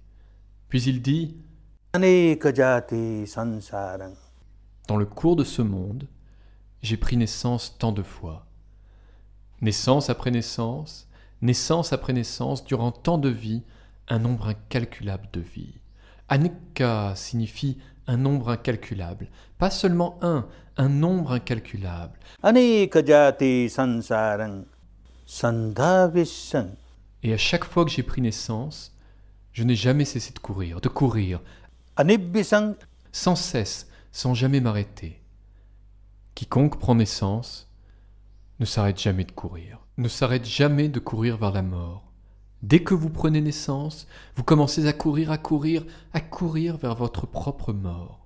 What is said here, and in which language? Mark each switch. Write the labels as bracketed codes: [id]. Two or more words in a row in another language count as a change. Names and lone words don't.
[fr] Puis il dit « Dans le cours de ce monde, j'ai pris naissance tant de fois. Naissance après naissance, durant tant de vies, un nombre incalculable de vies. Anika signifie un nombre incalculable, pas seulement un nombre incalculable. [pi] Aneka jati sansarang sandhavisang. [fr] Et à chaque fois que j'ai pris naissance, je n'ai jamais cessé de courir, Anibhisang. sans cesse, sans jamais m'arrêter. Quiconque prend naissance ne s'arrête jamais de courir. Ne s'arrête jamais de courir vers la mort. Dès que vous prenez naissance, vous commencez à courir vers votre propre mort.